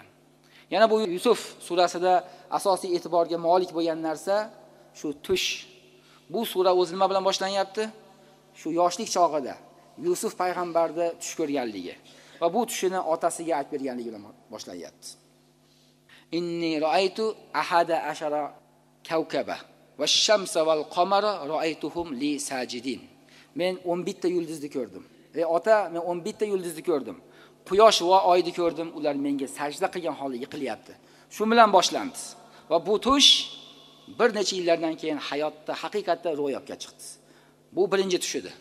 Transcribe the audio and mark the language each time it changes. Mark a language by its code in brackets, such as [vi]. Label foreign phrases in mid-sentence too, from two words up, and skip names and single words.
[uz] Yana bu Yusuf surasida asosiy e'tiborga molik bo'lgan narsa shu tush. Bu sura o'zi nima bilan boshlanyapti? Shu yoshlik chog'ida Yusuf payg'ambarni tush ko'rganligi va bu tushini otasiga aytib berganligi bilan boshlanyapti. [ar] إني رأيت أحد عشر كوكبا والشمس والقمر رأيتهم لي ساجدين. [uz] Men 11 ta yulduzni ko'rdim. Ey ota, men 11 ta yulduzni ko'rdim. Quyosh va oyni ko'rdim, ular menga sajda qilgan holda yiqilyapti. Shu bilan boshlandi. Va bu tush bir necha yillardan keyin hayotda haqiqatda ro'yobga chiqdi. Bu birinchi tush edi.